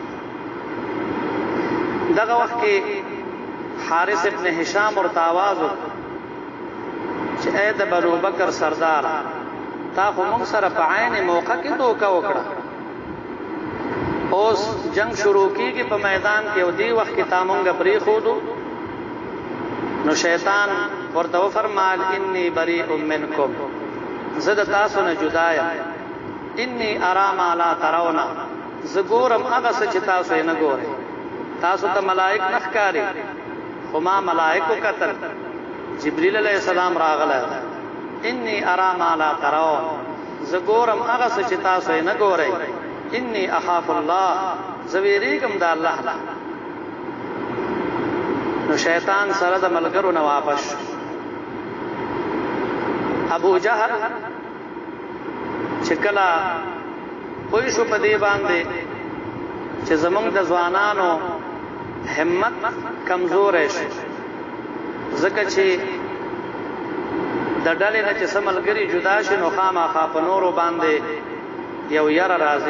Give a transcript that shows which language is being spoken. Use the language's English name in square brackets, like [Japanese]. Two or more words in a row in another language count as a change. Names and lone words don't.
[Pashto] دغه وخت کې حارث ابن هشام ورته आवाज چې اې د بنو بکر سردار تا خو موږ سره په عین موقع کې دوکا وکړه، اوس جنگ شروع کیږي په میدان کې او دی وخت کې تا مونږ پرې خودو. نو شیطان ورته فرمایل [Arabic] انی بریء منکم، [Pashto] زه د تاسو نه جدا یم. [Arabic] انی ارا ما لا ترون، [Pashto] زه ګورم هغه څه چې تاسو یې نه ګورئ. تاسو ته ملائک نه ښکاري خو ما ملائکو کتل. [Arabic] جبرئیل علیہ السلام راغله انی ارا ما لا ترون، [Pashto] زه ګورم هغه څه چې تاسو یې نه ګورئ. [Arabic] انی اخاف الله، [Pashto] زه ویریږم د الله نه. نو شیطان سره د ملګرو نه واپس. ابو جهل چې کله پوه شو په دې باندې چې زمونږ د ځوانانو همت کمزور شي، ځکه چې د ډلې نه چې څه ملګري جدا شي نو خامخا په نورو باندې یو یره راځي.